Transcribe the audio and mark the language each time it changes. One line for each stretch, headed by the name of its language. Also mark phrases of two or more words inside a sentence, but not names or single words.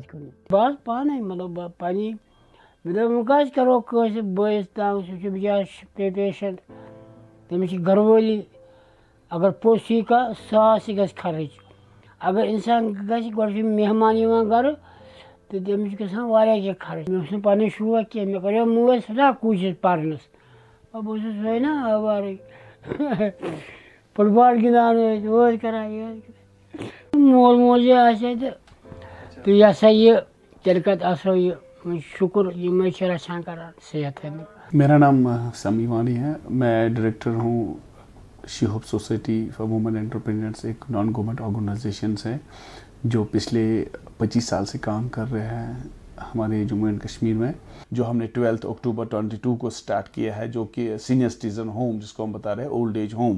Kashmiri: کُن بہٕ پانَے مطلب پنٛنی مےٚ دوٚپ وۄنۍ کیٛازِ کَرو کٲنٛسہِ بٲیِس تنٛگ سُہ چھُ بِچارٕ پیشَنٹ تٔمِس چھِ گَرٕوٲلی اگر پوٚژھ یی کانٛہہ ساس یہِ گژھِ خرٕچ اگر اِنسان گژھِ گۄڈٕ چھُ مہمان یِوان گَرٕ تہٕ تٔمِس چھُ گژھان واریاہ کینٛہہ خرٕچ مےٚ اوس نہٕ پَنٕنۍ شوق کینٛہہ مےٚ کَریو مٲلۍ سٮ۪ٹھاہ کوٗشِش پَرنَس بہٕ اوسُس سۄے نا آوارٕے فُٹ بال گِنٛدان ٲسۍ ہُہ ٲسۍ کَران یہِ ٲسۍ کَران مول موجی آسہِ ہے تہٕ یہِ ہسا یہِ تیٚلہِ کَتہِ آسو یہِ وۄنۍ شُکُر یِمے چھِ رَچھان کَران صحت
Urdu: میرا نام سمی وانی ہے. میں ڈائریکٹر ہوں شی ہوپ سوسائٹی فار وومن انٹرپرینرس. ایک
English: non government organisations
Urdu: ہے جو پچھلے 25 سال سے کام کر رہے ہیں ہمارے جموں اینڈ کشمیر میں. جو ہم نے 12 اکتوبر 22 کو سٹارٹ کیا ہے جو کہ
English: senior citizen home
Urdu: جس کو ہم بتا رہے ہیں
English: old age home.